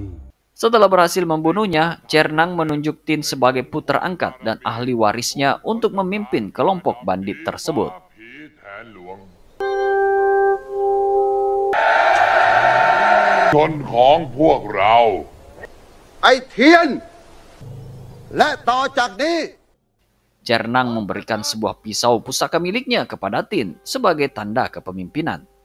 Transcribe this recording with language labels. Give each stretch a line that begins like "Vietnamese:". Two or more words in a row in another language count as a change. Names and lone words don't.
Indonesian: Setelah berhasil membunuhnya, Cernang menunjuk Tin sebagai putra angkat dan ahli warisnya untuk memimpin kelompok bandit tersebut.
Thai: ชนของพวกเรา ไอ้เทียน และต่อจากนี้
Indonesian: Cernang memberikan sebuah pisau pusaka miliknya kepada Tin sebagai tanda kepemimpinan.